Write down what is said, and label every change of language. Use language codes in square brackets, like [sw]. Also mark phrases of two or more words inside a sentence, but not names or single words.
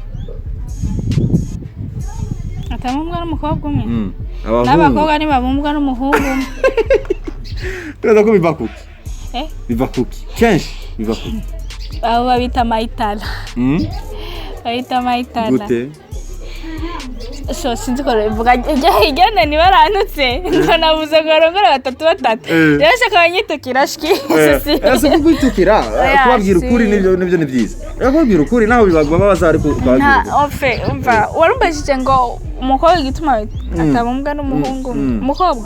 [rn] atabumbwa n'umukobwa umwe n'abakobwa ni babumbwa n'umuhungu umwe Turaza ko biva kuki kenshi biva kuki babita maitala. Babita maitala. Gute? so sinzi ko bivuga igene ni barantutse ngo navuze ngo arongore batatu rero shaka abanyitukira shiki ese kugutukira kubabwira ukuri nibyo ni byiza kubabwira ukuri naho bibagwa bazari kubabwira umva warumbajije ngo umukobwa igituma atamumbwa n'umuhungu umukobwa